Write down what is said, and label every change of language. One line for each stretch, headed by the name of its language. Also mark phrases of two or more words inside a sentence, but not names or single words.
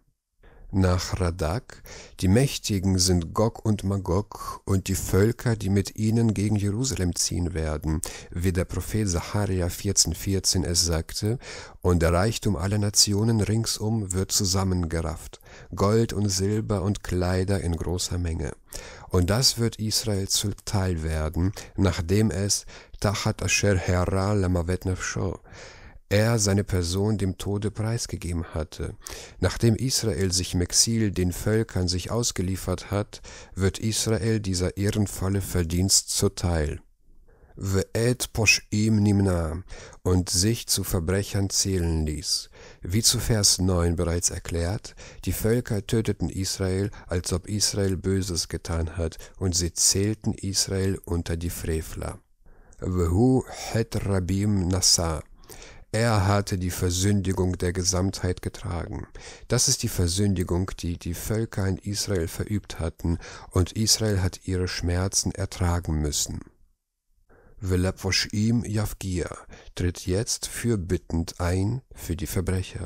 German: Nach Radak: Die Mächtigen sind Gog und Magog und die Völker, die mit ihnen gegen Jerusalem ziehen werden, wie der Prophet Sacharja 14,14 es sagte, und der Reichtum aller Nationen ringsum wird zusammengerafft, Gold und Silber und Kleider in großer Menge. Und das wird Israel zuteil werden, nachdem es
Hebrew: תחת אשר הערה למות נפשו
German: er seine Person dem Tode preisgegeben hatte. Nachdem Israel sich im Exil den Völkern sich ausgeliefert hat, wird Israel dieser ehrenvolle Verdienst zuteil.
Hebrew: ואת פשעים נמנה,
German: und sich zu Verbrechern zählen ließ. Wie zu Vers 9 bereits erklärt, die Völker töteten Israel, als ob Israel Böses getan hat, und sie zählten Israel unter die Frevler.
Hebrew: והוא חטא רבים נשא,
German: er hatte die Versündigung der Gesamtheit getragen. Das ist die Versündigung, die die Völker in Israel verübt hatten, und Israel hat ihre Schmerzen ertragen müssen.
Hebrew: ולפשעים יפגיע
German: tritt jetzt fürbittend ein für die Verbrecher.